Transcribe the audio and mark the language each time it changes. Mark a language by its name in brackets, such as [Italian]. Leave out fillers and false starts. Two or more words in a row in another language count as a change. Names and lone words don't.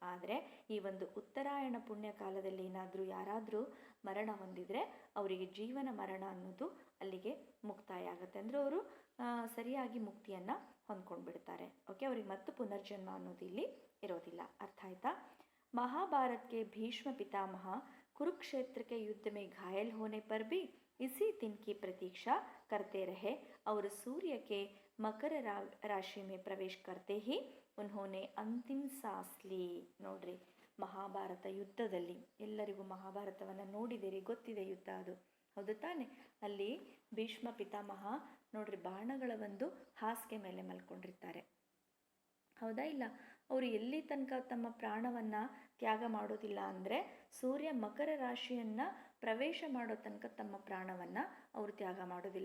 [Kannada] ಆದರೆ ಈ ಒಂದು ಉತ್ತರಾಯಣ ಪುಣ್ಯ ಕಾಲದಲ್ಲಿ ಏನಾದರೂ ಯಾರಾದರೂ ಮರಣ ಹೊಂದಿದರೆ ಅವರಿಗೆ ಜೀವನ ಮರಣ ಅನ್ನೋದು ಅಲ್ಲಿಗೆ ಮುಕ್ತಾಯ ಆಗುತ್ತೆ. ಅಂದರೆ ಅವರು ಸರಿಯಾಗಿ ಮುಕ್ತಿಯನ್ನು ಹೊಂದ್ಕೊಂಡು ಬಿಡ್ತಾರೆ. ಓಕೆ, ಅವ್ರಿಗೆ ಮತ್ತು ಪುನರ್ಜನ್ಮ ಅನ್ನೋದು ಇಲ್ಲಿ ಇರೋದಿಲ್ಲ. ಅರ್ಥ ಆಯ್ತಾ? [Hindi] महाभारत के भीष्म पितामह कुरुक्षेत्र के युद्ध में घायल होने पर भी इसी दिन की प्रतीक्षा करते रहे और सूर्य के मकर राशि में प्रवेश करते ही उन्होंने अंतिम सांस ली. [Kannada] ನೋಡ್ರಿ, ಮಹಾಭಾರತ ಯುದ್ಧದಲ್ಲಿ ಎಲ್ಲರಿಗೂ ಮಹಾಭಾರತವನ್ನು ನೋಡಿದಿರಿ, ಗೊತ್ತಿದೆ ಯುದ್ಧ ಅದು, ಹೌದು ತಾನೆ? ಅಲ್ಲಿ ಭೀಷ್ಮ ಪಿತಾಮಹ ನೋಡ್ರಿ ಬಾಣಗಳ ಒಂದು ಹಾಸಿಗೆ ಮೇಲೆ ಮಲ್ಕೊಂಡಿರ್ತಾರೆ, ಹೌದಾ ಇಲ್ಲ? ಅವರು ಎಲ್ಲಿ ತನಕ ತಮ್ಮ ಪ್ರಾಣವನ್ನು ತ್ಯಾಗ ಮಾಡೋದಿಲ್ಲ ಅಂದರೆ ಸೂರ್ಯ ಮಕರ ರಾಶಿಯನ್ನು ಪ್ರವೇಶ ಮಾಡೋ ತನಕ ತಮ್ಮ ಪ್ರಾಣವನ್ನು ಅವರು ತ್ಯಾಗ ಮಾಡೋದಿಲ್ಲ.